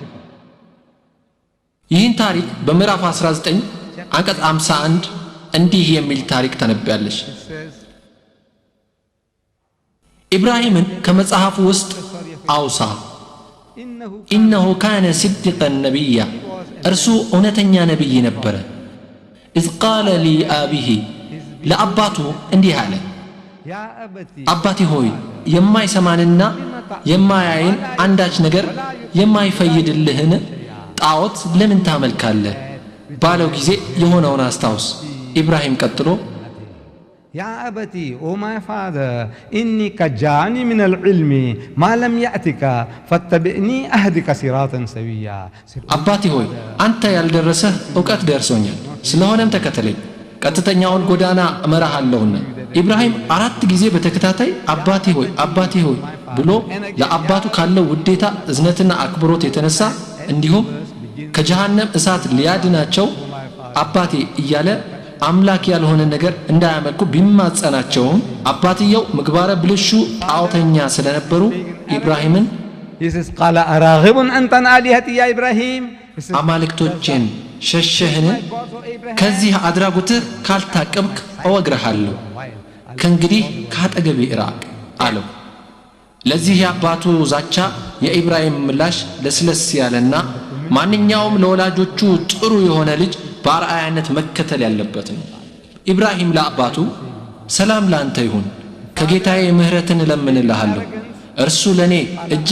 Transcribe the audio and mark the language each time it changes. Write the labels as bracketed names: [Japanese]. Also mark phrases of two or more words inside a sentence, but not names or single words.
[Amharic] ይህን ታሪክ በምዕራፍ 19 አንቀጽ 51 እንዲህ የሚል ታሪክ ተነብያለሽ። ኢብራሂምን ከመጽሐፉ ውስጥ አውሳ [Arabic] إنه كان صديقا نبيا [Amharic] እርሱ እውነተኛ ነቢይ ነበረ። [Arabic] إذ قال لي آبه [Amharic] ለአባቱ እንዲህ አለ፣ አባቴ ሆይ የማይሰማንና የማያይን አንዳች ነገር የማይፈይድልህን ጣዖት ለምን ታመልካለህ ባለው ጊዜ የሆነውን አስታውስ። ኢብራሂም ቀጥሎ [Arabic] يا أبتي [English] oh my father [Arabic] إني قد جاءني من العلم ما لم يأتك فاتبعني أهدك صراطا سويا [Amharic] አባቴ ሆይ አንተ ያልደረሰህ ዕውቀት ደርሶኛል፣ ስለሆነም ተከተለኝ ቀጥተኛውን ጎዳና እመራሃለሁና። ኢብራሂም 4 ጊዜ በተከታታይ አባቴ ሆይ ብሎ ለአባቱ ካለው ውዴታ እዝነትና አክብሮት የተነሳ እንዲሁም ከጀሃነም እሳት ሊያድናቸው አባቴ እያለ አምላክ ያልሆነ ነገር እንዳያመልኩ ቢማጸናቸውም አባትየው ምግባረ ብልሹ ጣዖተኛ ስለነበሩ ኢብራሂምን [Arabic] قال أراغب أنت عن آلهتي يا إبراهيم [Amharic] አማልክቶቼን ሸሸህን? ከዚህ አድራጎትህ ካልታቀብክ እወግርሃለሁ፣ ከእንግዲህ ካጠገቤ ራቅ አለው። ለዚህ የአባቱ ዛቻ የኢብራሂም ምላሽ ለስለስ ያለና ማንኛውም ለወላጆቹ ጥሩ የሆነ ልጅ በአርአያነት መከተል ያለበት ነው። ኢብራሂም ለአባቱ ሰላም ላንተ ይሁን፣ ከጌታዬ ምህረትን እለምንልሃለሁ፣ እርሱ ለኔ እጅግ